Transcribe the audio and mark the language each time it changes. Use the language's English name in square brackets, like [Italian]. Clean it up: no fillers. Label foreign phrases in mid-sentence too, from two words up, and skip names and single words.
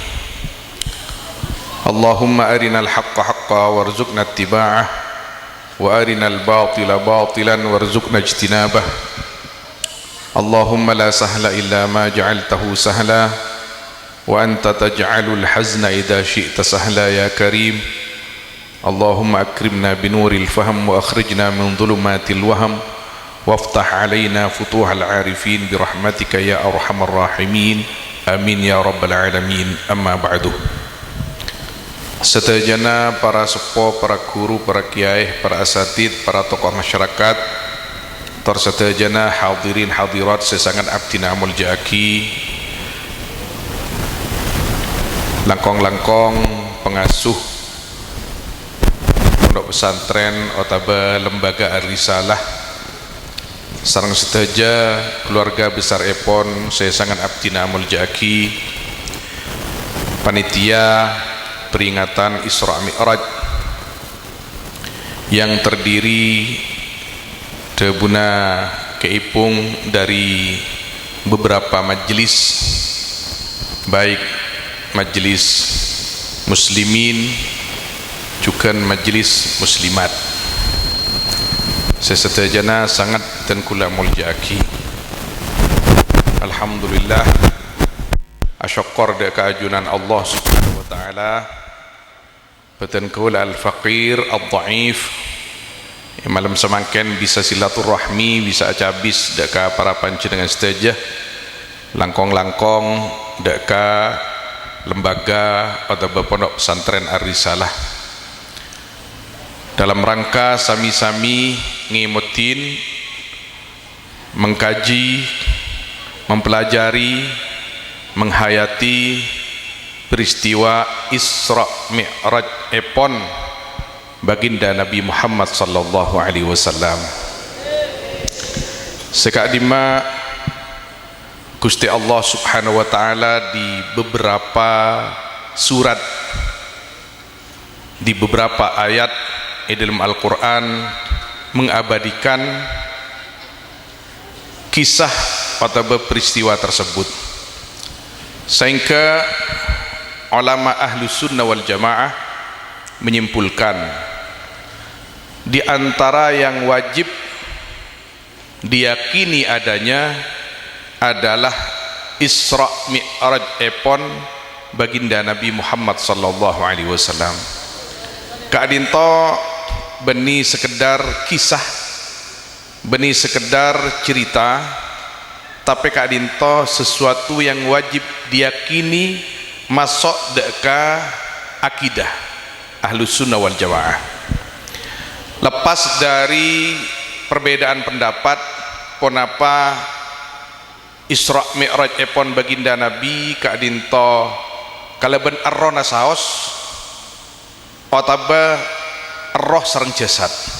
[Arabic] اللهم أرنا الحق حقا وارزقنا اتباعه وأرنا الباطل باطلا وارزقنا اجتنابه. اللهم لا سهل إلا ما جعلته سهلا وأنت تجعل الحزن إذا شئت سهلا يا كريم. اللهم أكرمنا بنور الفهم وأخرجنا من ظلمات الوهم وافتح علينا فتوح العارفين برحمتك يا أرحم الراحمين. آمين يا رب العالمين أما بعد. [Madurese] Sedayana para sepuh, para guru, para kiai, para asatid, para [Indonesian] tokoh masyarakat, [Madurese] tersedayana hadirin hadirat sesangan abdina muljaki, langkong-langkong [Indonesian] pengasuh pondok pesantren [Madurese] otaba lembaga Ar-Risalah, sareng sedaja [Indonesian] keluarga besar [Madurese] Epon sesangan abdina muljaki, [Indonesian] panitia peringatan Isra Mi'raj yang terdiri [Madurese] debuna keipung [Indonesian] dari beberapa majelis, baik majelis muslimin juga majelis muslimat. [Madurese] Sesedajana sangat dan kula muljaki. Alhamdulillah asyukur de keajunan Allah [Arabic] سبحانه وتعالى [Madurese] beten kula [Arabic] الفقير الضعيف [Madurese] malam semangken bisa silaturahmi, bisa acabis deka para panjenengan sedaya langkong-langkong deka [Indonesian] lembaga atau pondok pesantren [Madurese] Ar-Risalah [Indonesian] dalam rangka [Madurese] sami-sami ngimutin, [Indonesian] mengkaji, mempelajari, menghayati peristiwa Isra Mi'raj Epon baginda Nabi Muhammad [Arabic] صلى الله عليه وسلم. [Indonesian] Sekadima Gusti Allah [Arabic] سبحانه وتعالى [Indonesian] di beberapa surat, di beberapa ayat dalam Al-Quran mengabadikan kisah atau peristiwa tersebut, sehingga ulama [Arabic] أهل السنة والجماعة [Indonesian] menyimpulkan di antara yang wajib diyakini adanya adalah Isra Mi'raj Epon baginda Nabi Muhammad [Arabic] صلى الله عليه وسلم. [Indonesian] Kaadinto beni sekedar kisah, beni sekedar cerita, tapi kaadinto sesuatu yang wajib diyakini masuk deka akidah [Arabic] أهل السنة والجماعة. [Indonesian] Lepas dari perbedaan pendapat [Madurese] ponapa Isra Mi'raj Epon baginda Nabi kaadinto kaleben arrona saos otaba roh sareng jasad.